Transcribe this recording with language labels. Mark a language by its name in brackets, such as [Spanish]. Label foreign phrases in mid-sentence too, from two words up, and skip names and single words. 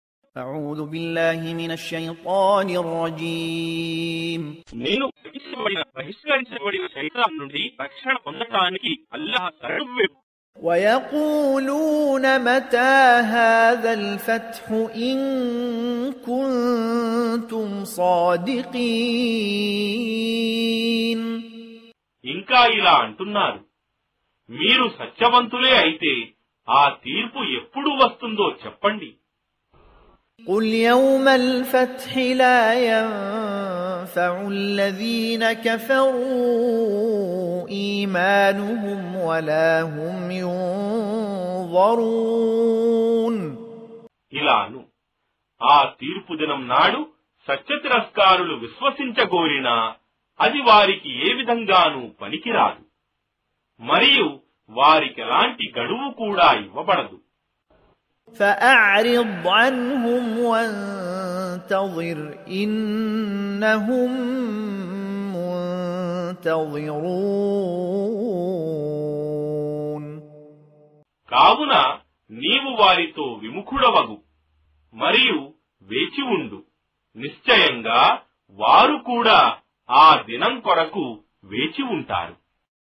[Arabic] أعوذ بالله من الشيطان الرجيم [Telugu] నేను బహిష్కరించబడిన శైతాన్ నుండి రక్షణ పొందటానికి అల్లాహ్ శరణు. [Arabic] ويقولون متى هذا الفتح إن كنتم صادقين. [Telugu] ఇంకా ఇలా అంటున్నారు, మీరు సత్యవంతులే అయితే ఆ తీర్పు ఎప్పుడు వస్తుందో చెప్పండి. [Arabic] قل يوم الفتح لا ينفع الذين كفروا إيمانهم ولا هم ينظرون. [Telugu] ఇలాను ఆ తీర్పు దినం నాడు సత్య తిరస్కారులు విశ్వసించగోరినా అది వారికి ఏ విధంగానూ పనికిరాదు, మరియు వారికెలాంటి గడువు కూడా ఇవ్వబడదు. [Arabic] فأعرض عنهم وانتظر إنهم منتظرون. [Telugu] కావున నీవు వారితో విముఖుడవగు మరియు వేచి ఉండు, నిశ్చయంగా వారు కూడా ఆ దినం కొరకు వేచి ఉంటారు.